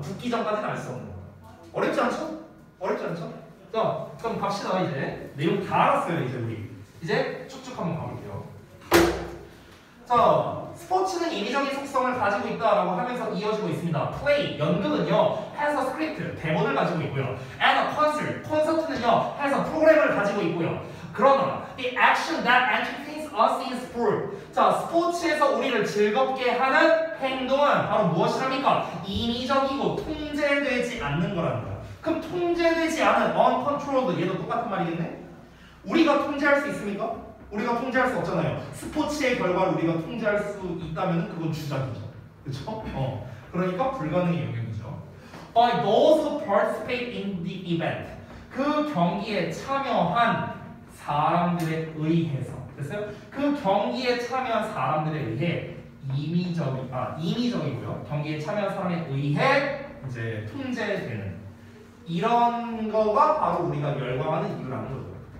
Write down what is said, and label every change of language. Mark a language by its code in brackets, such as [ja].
[ko] 붙기 전까지는 알 수 없는 거다. 어렵지 않죠? 어렵지 않죠? 자, 그럼 갑시다 이제. 내용 다 알았어요 이제 우리. 이제 쭉쭉 한번 가볼게요. 자, 스포츠는 인위적인 속성을 가지고 있다라고 하면서 이어지고 있습니다. play, 연극은요, [en] has a script, [ko] 대본을 가지고 있고요. [en] and a concert, [ko] 콘서트는요, [en] has a [ko] 프로그램을 가지고 있고요. 그러나 [en] the action that entertains us in sport. [ko] 자, 스포츠에서 우리를 즐겁게 하는 행동은 바로 무엇이랍니까? 인위적이고 통제되지 않는 거라는 거야. 그럼 통제되지 않은 uncontrolled 얘도 똑같은 말이겠네? 우리가 통제할 수 있습니까? 우리가 통제할 수 없잖아요. 스포츠의 결과를 우리가 통제할 수 있다면 그건 주작이죠. 그렇죠? 그러니까 불가능의 영역이죠. [en] By those who participate in the event. [ko] 그 경기에 참여한 사람들에 의해서. 됐어요? 그 경기에 참여한 사람들에 의해 인위적이고요. 경기에 참여한 사람에 의해 이제 통제되는 이런 거가 바로 우리가 열광하는 이유라는 거죠.